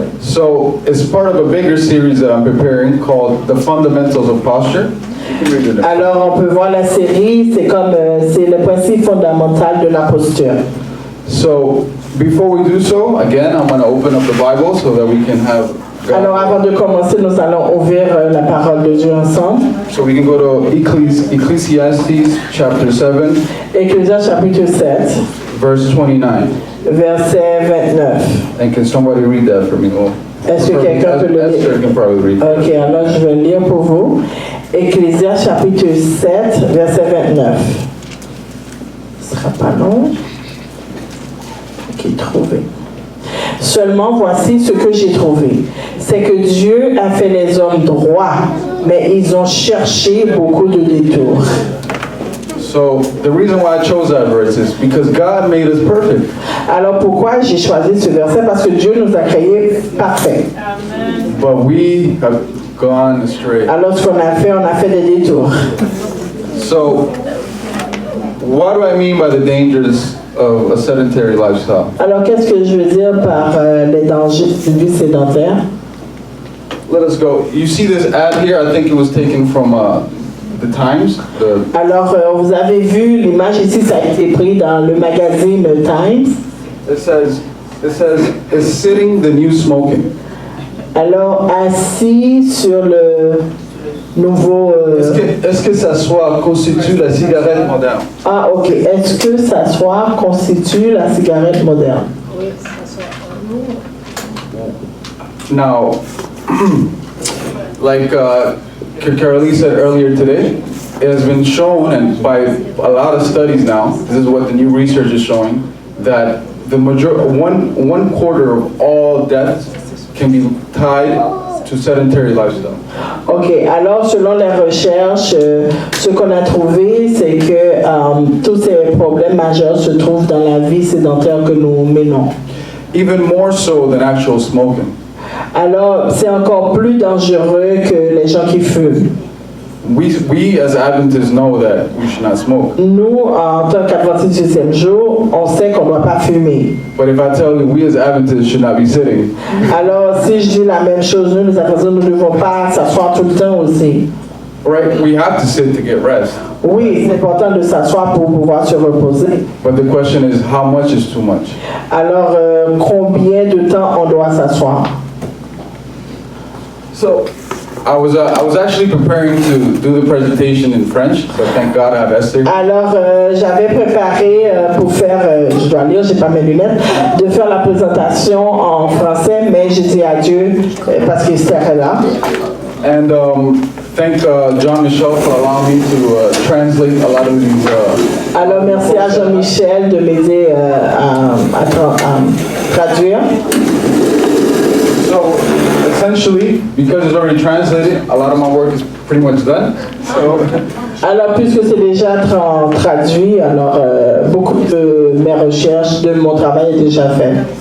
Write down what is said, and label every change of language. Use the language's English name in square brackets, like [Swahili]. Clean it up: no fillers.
[English] So, it's part of a bigger series that I'm preparing called The Fundamentals of Posture. [French] Alors, on peut voir la série, c'est le principe fondamental de la posture. [English] So, before we do so, again, I'm going to open up the Bible so that we can have... [French] Alors, avant de commencer, nous allons ouvrir la parole de Dieu ensemble. [English] So we can go to Ecclesiastes chapter 7. [French] Ecclésiaste chapitre 7. [English] Verse 29. [French] Verset 29. [English] And can somebody read that for me? [French] Est-ce que quelqu'un peut le lire? [English] Esther can probably read that. [French] Ok, alors je vais lire pour vous. Ecclésiaste chapitre 7, verset 29. Ce ne sera pas long. Ok, trouvé. Seulement voici ce que j'ai trouvé. C'est que Dieu a fait les hommes droits, mais ils ont cherché beaucoup de détours. [English] So the reason why I chose that verse is because God made us perfect. [French] Alors pourquoi j'ai choisi ce verset? Parce que Dieu nous a créés parfaits. [English] But we have gone astray. [French] Alors ce qu'on a fait des détours. [English] So what do I mean by the dangers of a sedentary lifestyle? [French] Alors qu'est-ce que je veux dire par les dangers d'une vie sédentaire? [English] Let us go. You see this ad here? I think it was taken from the Times. [French] Alors vous avez vu l'image ici, ça a été pris dans le magazine Times. [English] It says, is sitting the new smoking? [French] Alors assis sur le nouveau... Est-ce que s'asseoir constitue la cigarette moderne? Ah, ok. Est-ce que s'asseoir constitue la cigarette moderne? Oui, s'asseoir. [English] Now, like Carolee said earlier today, it has been shown, and by a lot of studies now, this is what the new research is showing, that the one quarter of all deaths can be tied to sedentary lifestyle. [French] Ok, alors selon les recherches, ce qu'on a trouvé, c'est que tous ces problèmes majeurs se trouvent dans la vie sédentaire que nous menons. [English] Even more so than actual smoking. [French] Alors, c'est encore plus dangereux que les gens qui fument. [English] We as Adventists know that we should not smoke. [French] Nous, en tant qu'adventistes du 7e jour, on sait qu'on ne doit pas fumer. [English] But if I tell you we as Adventists should not be sitting, [French] Alors, si je dis la même chose, nous, les adventistes, nous ne devons pas s'asseoir tout le temps aussi. [English] right? We have to sit to get rest. [French] Oui, c'est important de s'asseoir pour pouvoir se reposer. [English] But the question is, how much is too much? [French] Alors, combien de temps on doit s'asseoir? [English] So, I was actually preparing to do the presentation in French, so thank God I have Esther. [French] Alors, j'avais préparé pour faire, je dois lire, j'ai pas mes lunettes, de faire la présentation en français, mais j'ai dit adieu parce que Esther est là. [English] And thank John Michel for allowing me to translate a lot of these. [French] Alors, merci à Jean-Michel de m'aider à traduire. [English] So essentially, because it's already translated, a lot of my work is pretty much done. So. [French] Alors, puisque c'est déjà traduit, alors beaucoup de mes recherches, de mon travail est déjà fait.